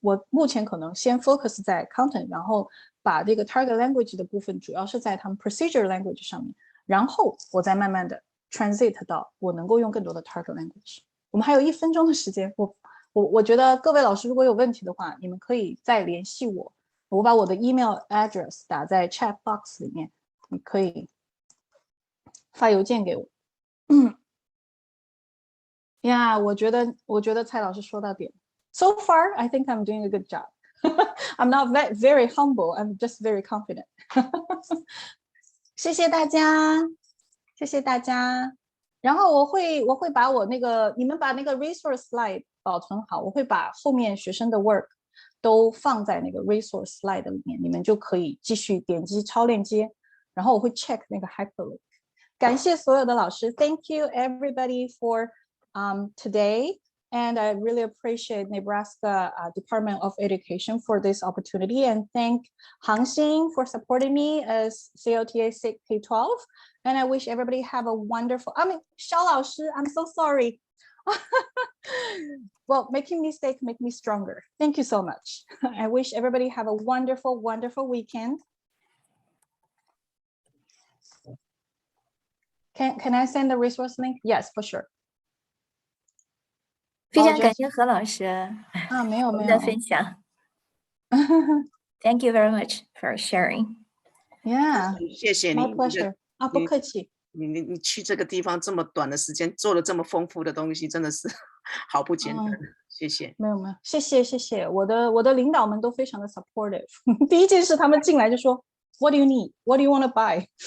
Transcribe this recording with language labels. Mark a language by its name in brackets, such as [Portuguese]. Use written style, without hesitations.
[Chinese] 我目前可能先 focus 在 content， 然后把这个 target language 的部分主要是在他们 procedure language 上面，然后我再慢慢的 transit 到我能够用更多的 target language。我们还有1分钟的时间，我觉得各位老师如果有问题的话，你们可以再联系我，我把我的 email address 打在 chat box 里面，你可以发邮件给我。呀，我觉得蔡老师说到点。 [English] So far, I think I'm doing a good job. I'm not very humble. I'm just very confident. [Chinese] 谢谢大家，谢谢大家。然后我会把我那个你们把那个 resource slide 保存好，我会把后面学生的 work 都放在那个 resource slide 里面，你们就可以继续点击抄链接，然后我会 check 那个 hyperlink。感谢所有的老师 [English] ，Thank you everybody for today, and I really appreciate Nebraska Department of Education for this opportunity, and thank Hangxing for supporting me as CLTA 6 K-12, and I wish everybody have a wonderful. Xiao 老师 I'm so sorry. Well, making mistakes make me stronger. Thank you so much. I wish everybody have a wonderful, wonderful weekend. Can I send the resource link? Yes, for sure. [Chinese] 非常感谢何老师没有的分享。 [English] Thank you very much for sharing. Yeah, [Chinese] 谢谢你 [English] my pleasure. [Chinese] 不客气。你去这个地方这么短的时间做了这么丰富的东西，真的是好不简单。谢谢。没有，谢谢。我的领导们都非常的 supportive。第一件事他们进来就说 [English] What do you need? What do you want to buy?